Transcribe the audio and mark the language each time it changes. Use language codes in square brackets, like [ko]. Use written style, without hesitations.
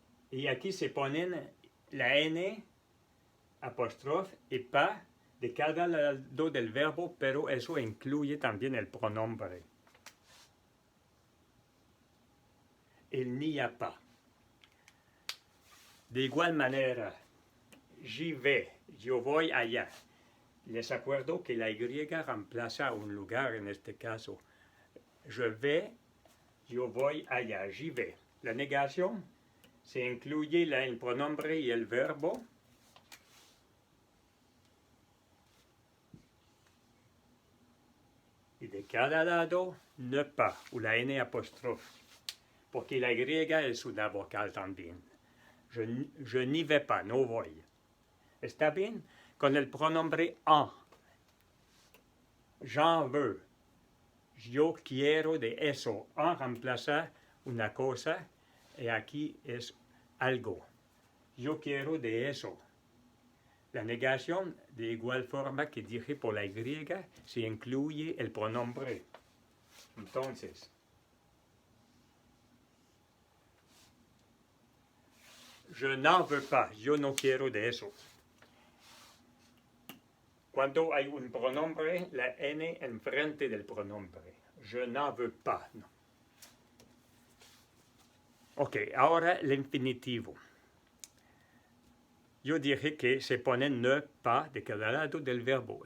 [es] Y aquí se ponen la N apóstrofe y pas de cada lado del verbo, pero eso incluye también el pronombre. [fr] Il n'y a pas. [es] De igual manera, [fr] j'y vais, [es] yo voy allá. Les acuerdo que la Y reemplaza un lugar en este caso. [fr] Je vais, [es] yo voy allá, [fr] j'y vais. [es] La negación se incluye el pronombre y el verbo. de cada lado, ne pas, o la N apóstrofe, porque la Y es una vocal también. [fr] Je n'y vais pas, [es] no voy. ¿Está bien? Con el pronombre en. [fr] J'en veux. [es] Yo quiero de eso. En reemplaza una cosa y aquí es algo. Yo quiero de eso. La negación, de igual forma que dije por la Y, se incluye el pronombre. Entonces, [fr] je n'en veux pas. [es] Yo no quiero de eso. Cuando hay un pronombre, la N enfrente del pronombre. [fr] Je n'en veux pas. No. [es] Ok, ahora el infinitivo. Yo dije que se pone ne pas de cada lado del verbo.